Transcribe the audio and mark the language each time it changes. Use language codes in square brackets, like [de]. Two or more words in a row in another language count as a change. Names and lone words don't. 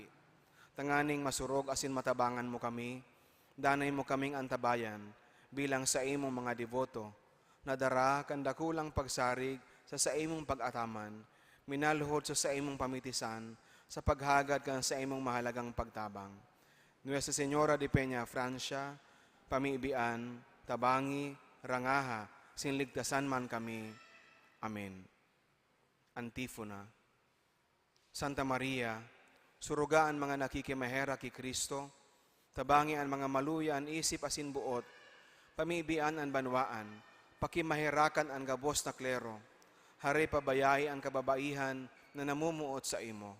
[bik] Tanganing masurog asin matabangan mo kami, danay mo kaming antabayan, bilang sa imong mga devoto, nadara kandakulang pagsarig sa imong pag-ataman, minaluhod sa imong pamitisan, sa paghagad kan sa imong mahalagang pagtabang. Nuestra Señora de Peñafrancia, pamiibian, tabangi, rangaha, sinligtasan man kami. Amen. Antifona. Santa Maria, surugaan mga nakikimahera ki Kristo, tabangi ang mga maluya ang isip asin buot, pamiibian ang banwaan, pakimaherakan ang gabos na klero, hari pabayai ang kababaihan na namumuot sa imo.